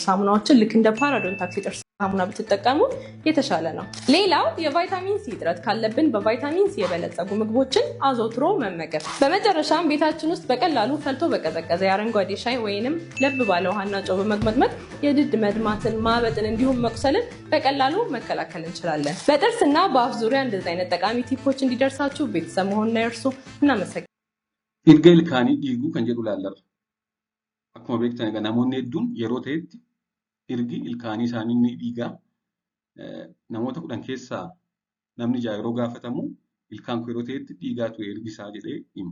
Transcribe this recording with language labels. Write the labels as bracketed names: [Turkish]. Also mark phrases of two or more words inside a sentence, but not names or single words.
[Amharic] ሳሙናዎችን ልክ እንደ ፓራዶንታክስ የጥርስ ሳሙና ብትጠቀሙ የተሻለ ነው። ሌላው የቫይታሚን ሲ እጥረት ካለብን በቫይታሚን ሲ የበለጸጉ ምግቦችን አዘውትሮ መመገብ። በመጨረሻም ቤታችን ውስጥ በቀላሉ ፈልቶ በቀዘቀዘ የአረንጓዴ ሻይ ወይንም ለብ ባለ ውሃና ጨው በመግመጥመጥ የድድ መድማትን፣ ማበጥን እንዲሁም መቁሰልን በቀላሉ መከላከል እንችላለን። በጥርስና በአፍ ዙሪያ እንደዚህ አይነት ጠቃሚ ቲፖች እንዲደርሳችሁ ቤተሰብ መሆንና የእርሱ እናመሰግናለን። [Oromo] Erga ilkaanii dhiiguu kan jedhu laallarra. Akkuma beektan egaa namoonni hedduun yeroo ta'etti ergi ilkaanii isaanii ni dhiigaa. Namoota 10 keessaa namni 6 yeroo gaafatamu ilkaan koo yeroo ta'etti dhiigaa ture ergi isaa jedhee hima.